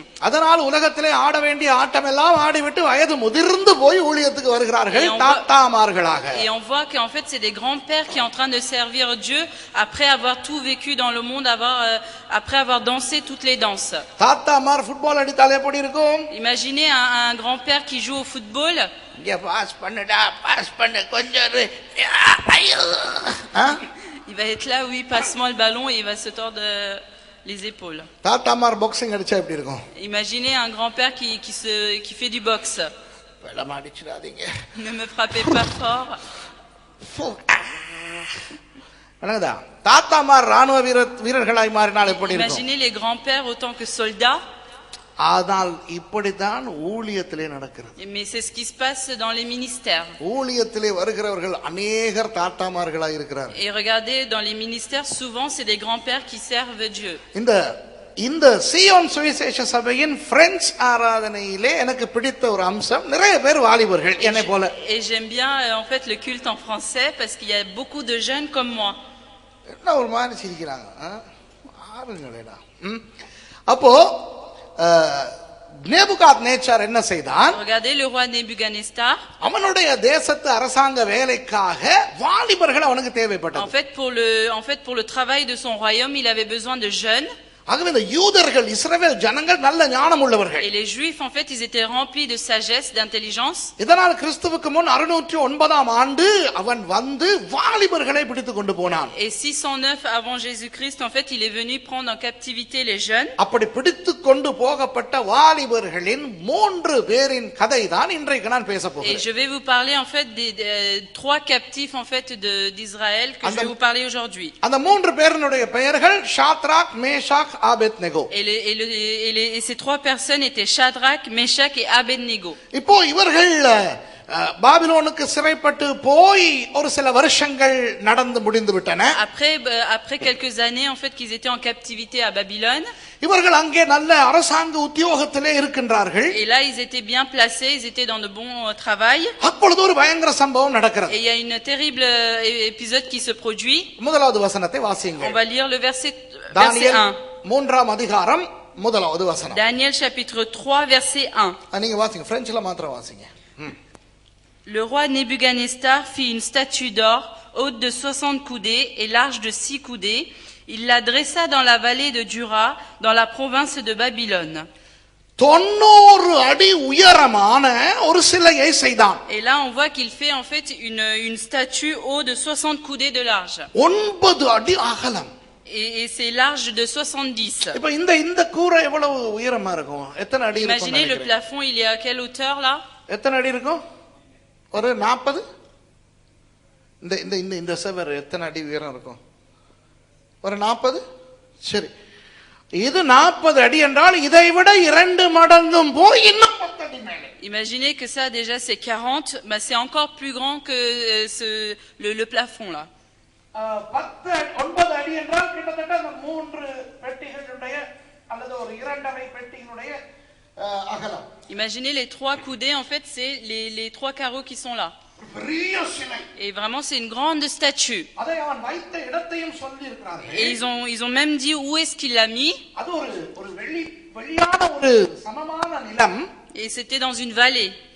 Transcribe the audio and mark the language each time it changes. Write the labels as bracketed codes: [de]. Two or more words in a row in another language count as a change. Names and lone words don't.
[ta] அதனால் உலகத்திலே ஆட வேண்டிய ஆட்டம் எல்லாம் ஆடிவிட்டு வயது முதிர்ந்து போய் ஊழியத்துக்கு வருகிறார்கள் தாத்தாமார்களாக. [fr] Et on voit qu'en fait, c'est des grands-pères qui sont en train de servir Dieu après avoir tout vécu dans le monde, après avoir dansé toutes les danses. [ta] தாத்தாமார் ஃபுட்பால் அடித்தால் எப்படி இருக்கும்? [fr] Imaginez un grand-père qui joue au football. [ta] இங்க பாஸ் பண்ணுடா, பாஸ் பண்ணு கொஞ்சம். [fr] Il va être là, oui, passe-moi le ballon et il va se tordre les épaules. [ta] தாத்தாமார் பாக்ஸிங் அடிச்சா எப்படி இருக்கும்? [fr] Imaginez un grand-père qui fait du boxe. [ta] வெள்ளமா அடிச்சிடாதீங்க. [fr] Ne me frappez pas fort. [ta] தாத்தாமார் ராணுவ வீரர்களாய் மாறினால் எப்படி இருக்கும்? [fr] Imaginez les grands-pères autant que soldats. [ta] ஆனால் இப்படித்தான் ஊழியத்திலே நடக்கிறது. [fr] Mais c'est ce qui se passe dans les ministères. [ta] ஊழியத்திலே வருகிறவர்கள் अनेகர் தாத்தாமார்களாய் இருக்கிறார்கள். [fr] Et regardez, dans les ministères, souvent c'est des grands-pères qui servent Dieu. [ta] இந்த சீயோன் சுவிசேஷ சபையின் பிரெஞ்சு ஆராதனையிலே எனக்கு பிடித்த ஒரு அம்சம், நிறைய பேர் வாலிபர்கள் என்னை போல. [fr] Et j'aime bien en fait le culte en français parce qu'il y a beaucoup de jeunes comme moi. [ta] என்ன ஒரு மாதிரி சிரிக்கிறாங்க ஆளுங்களேடா. அப்போ நேபுகாத் நேச்சார் என்ன செய்தான்? [fr] Regardez le roi Nebuchadnezzar. [ta] அவனுடைய தேசத்து அரசாங்க வேலைக்காக வாலிபர்கள் அவனுக்கு தேவைப்பட்டது. [fr] En fait pour le travail de son royaume, il avait besoin de jeunes. [ta] ஆகவே இந்த யூதர்கள் இஸ்ரவேல் ஜனங்கள் நல்ல ஞானம் உள்ளவர்கள். [fr] Et les Juifs, en fait, ils étaient remplis de sagesse, d'intelligence. [ta] இதனால் கிறிஸ்துவுக்கு முன் 609ஆம் ஆண்டு அவன் வந்து வாலிபர்களை பிடித்து கொண்டு போனான். [fr] Et 609 avant Jésus-Christ, en fait, il est venu prendre en captivité les jeunes. [ta] அப்படி பிடித்து கொண்டு போகப்பட்ட வாலிபர்களின் 3 பேரின் கதை தான் இன்றைக்கு நான் பேச [fr] Et [ta] போகிறேன். [fr] je vais vous parler, en fait, des 3 captifs, en fait, d'Israël que je vais vous parler aujourd'hui. [ta] அந்த 3 பேரினுடைய பெயர்கள் ஷாத்ராக், மேஷாக், ஆபேத்நேகோ. [fr] Et ces 3 personnes étaient Shadrach, Meshach et Abednego. [ta] இப்போ இவர்கள் பாபிலோனுக்கு சிறைப்பட்டு போய் ஒரு சில வருஷங்கள் நடந்து முடிந்து விட்டன. [fr] Après quelques années, en fait, qu'ils étaient en captivité à Babylone. [ta] இவர்கள் அங்கே நல்ல அரசாங்க உத்தியோகத்திலே இருக்கின்றார்கள். [fr] Et là, ils étaient bien placés, ils étaient dans de bons travail. [ta] அப்பொழுது ஒரு பயங்கர சம்பவம் நடக்கிறது. [fr] Et il y a une terrible épisode qui se produit. [ta] முதலாவது வசனத்தை வாசியுங்கள். [fr] On va lire le verset 1. [ta] தானியேல் 3ஆம் அதிகாரம் முதலாவது வசனம். [fr] Daniel chapitre 3 verset 1. [ta] நீங்க வாசிங்க, பிரெஞ்சில மாத்திரம் வாசிங்க. [fr] Le roi Nebuchadnezzar fit une statue d'or haute de 60 coudées et large de 6 coudées. Il la dressa dans la vallée de Dura, dans la province de Babylone. [ta] 90 அடி உயரமான ஒரு சிலையை செய்தான். [fr] Et là, on voit qu'il fait en fait une statue haute de 60 coudées de large. [ta] 9 அடி அகலம். [fr] Et c'est large de 70. [ta] இப்போ இந்த கூரை எவ்வளவு உயரமா இருக்கும்? எத்தனை அடி இருக்கும்? [fr] Imaginez le plafond, il est à quelle hauteur là? [ta] எத்தனை அடி இருக்கும்? ஒரு 40. இந்த செவர் எத்தனை அடி உயரம் இருக்கும்? ஒரு 40. சரி, இது 40 அடி என்றால் இதை விட 2 மடங்கும் போய் இன்னும் 10 அடி மேலே. [fr] Imaginez que ça déjà c'est 40, bah c'est encore plus grand que le plafond là. [ta] 9 அடி என்றால் கிட்டத்தட்ட அந்த 3 பெட்டிகளுடைய அல்லது ஒரு 2.5 பெட்டிகளுடைய அகலம். [fr] Imaginez les 3 coudées, en fait c'est les 3 carreaux qui sont là. Et vraiment c'est une grande statue. Et ils ont même dit où est-ce qu'il l'a mis. Et c'était dans une vallée.